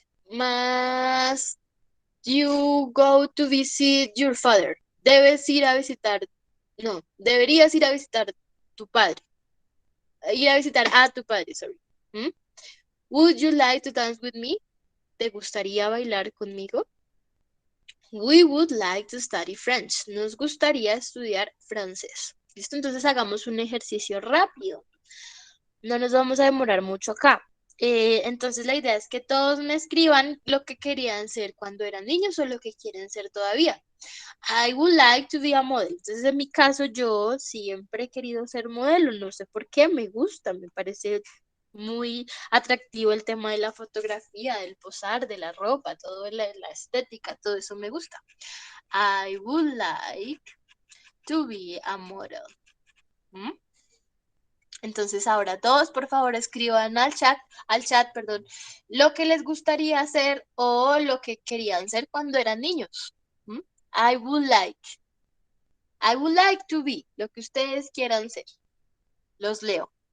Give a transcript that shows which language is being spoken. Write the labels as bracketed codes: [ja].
[en] Must you go to visit your father? [es] Debes ir a visitar, no, deberías ir a visitar tu padre. Ir a visitar a tu padre, [en] sorry. Would you like to dance with me? [es] ¿Te gustaría bailar conmigo? [en] We would like to study French. [es] Nos gustaría estudiar francés. ¿Listo? Entonces hagamos un ejercicio rápido. No nos vamos a demorar mucho acá. Entonces la idea es que todos me escriban lo que querían ser cuando eran niños o lo que quieren ser todavía. [en] I would like to be a model. [es] Entonces en mi caso yo siempre he querido ser modelo. No sé por qué, me gusta, me parece muy atractivo el tema de la fotografía, del posar, de la ropa, todo la estética, todo eso me gusta. [en] I would like to be a model. [es] Entonces ahora todos por favor escriban al chat, perdón, lo que les gustaría hacer o lo que querían ser cuando eran niños. [en] I would like to be, [es] lo que ustedes quieran ser. Los leo.